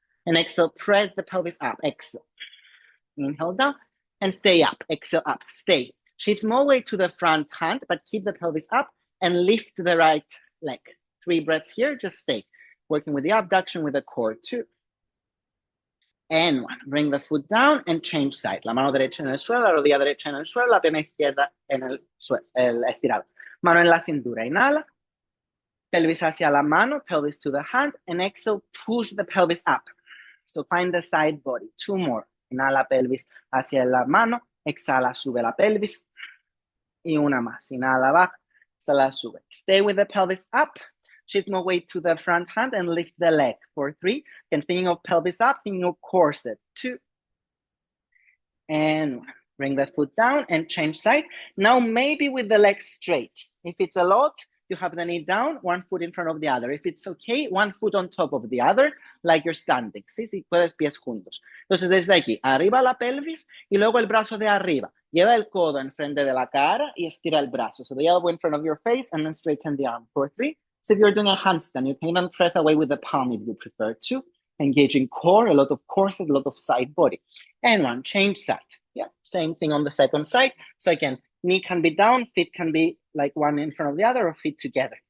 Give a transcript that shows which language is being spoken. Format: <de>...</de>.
<en>And exhale, press the pelvis up. Exhale. Inhale down and stay up. Exhale up. Stay. Shift more weight to the front hand, but keep the pelvis up and lift the right leg. 3 breaths here. Just stay. Working with the abduction with the core. 2. And 1. Bring the foot down and change side.</en> <es>La mano derecha en el suelo, la rodilla derecha en el suelo, la pierna izquierda en el suelo, estirado. Mano en la cintura. Inhala. Pelvis hacia la mano,</es> <en>pelvis to the hand, and exhale, push the pelvis up. So find the side body. 2 more.</en> <es>Inhala, pelvis hacia la mano, exhala, sube la pelvis. Y una más. Inhala, baja, exhala, sube.</es> <en>Stay with the pelvis up. Shift more weight to the front hand and lift the leg for 3. And thinking of pelvis up, thinking of corset. 2. And 1. Bring the foot down and change side. Now maybe with the legs straight. If it's a lot, you have the knee down, 1 foot in front of the other. If it's okay, 1 foot on top of the other, like you're standing.</en> <es>Sí, sí, puedes pies juntos. Entonces, desde aquí, arriba la pelvis y luego el brazo de arriba. Lleva el codo enfrente de la cara y estira el brazo.</es> <en>So the elbow in front of your face and then straighten the arm for 3. So if you're doing a handstand, you can even press away with the palm if you prefer to. Engaging core, a lot of corset, a lot of side body. And 1, change side. Yeah, same thing on the second side. So again, knee can be down, feet can be like one in front of the other or feet together.</en>